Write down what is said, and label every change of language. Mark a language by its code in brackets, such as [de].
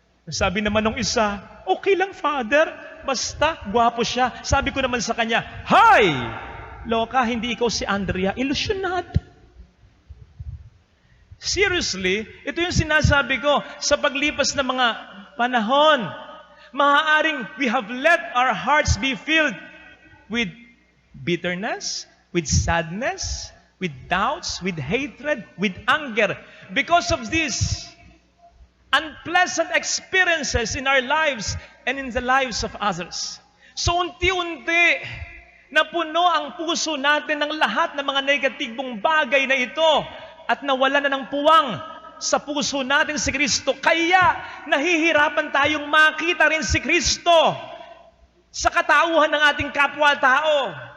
[tl] Sabi naman ng isa, okay lang, Father, basta gwapo siya. Sabi ko naman sa kanya, Hay! Loka, hindi ikaw si Andrea, ilusyonado. Seriously, ito yung sinasabi ko sa paglipas ng mga panahon. [en] Maaaring we have let our hearts be filled with bitterness, with sadness, with doubts, with hatred, with anger. Because of these unpleasant experiences in our lives and in the lives of others. [tl] So unti-unti, napuno ang puso natin ng lahat ng mga negatibong bagay na ito at nawala na ng puwang sa puso natin si Kristo. Kaya nahihirapan tayong makita rin si Kristo sa katauhan ng ating kapwa-tao.